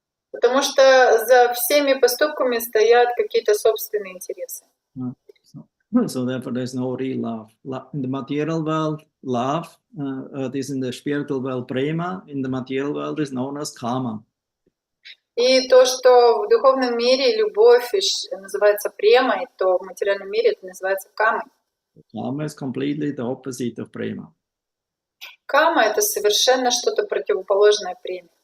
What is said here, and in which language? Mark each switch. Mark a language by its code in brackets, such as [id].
[ru] Потому что за всеми поступками стоят какие-то собственные интересы. [en] So therefore, there's no real love. In the material world, love is in the spiritual world prema. In the material world is known as karma. [ru] И то, что в духовном мире любовь называется премой, то в материальном мире это называется камой. [en] Karma is completely the opposite of prema. [ru] Кама — это совершенно что-то противоположное преме.